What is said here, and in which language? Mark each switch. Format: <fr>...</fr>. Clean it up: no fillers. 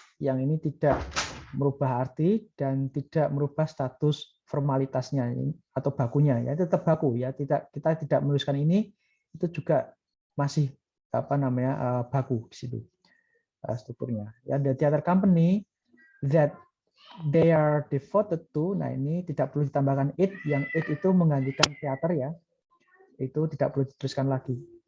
<id>Yang ini tidak merubah arti dan tidak merubah status formalitasnya atau bakunya ya, tetap baku ya. Kita tidak menuliskan ini, itu juga masih baku di situ strukturnya.</id> <en>Ya, the theater company that they are devoted to.</en> <id>Nah, ini tidak perlu ditambahkan it, yang it itu menggantikan teater ya. Itu tidak perlu dituliskan lagi.</id>